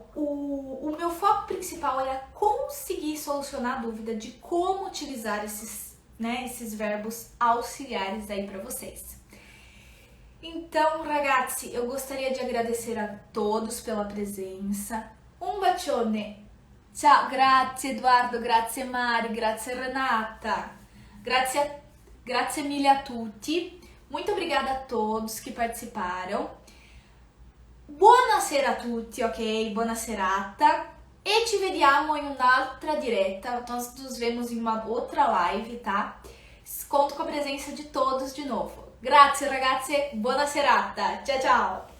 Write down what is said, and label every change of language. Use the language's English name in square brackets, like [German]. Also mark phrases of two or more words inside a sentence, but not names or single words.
[Portuguese] O meu foco principal era conseguir solucionar a dúvida de como utilizar esses verbos auxiliares aí para vocês. Então, ragazzi, eu gostaria de agradecer a todos pela presença. Um bacione. [Italian] Ciao, grazie Eduardo, grazie Mari, grazie Renata. Grazie mille a tutti. [Portuguese] Muito obrigada a todos que participaram. [Italian] Buonasera a tutti, ok? Buona serata. E ci vediamo in un'altra diretta. [Portuguese] Nós nos vemos em uma outra live, tá? Conto com a presença de todos de novo. [Italian] Grazie ragazzi, buona serata. Ciao, ciao.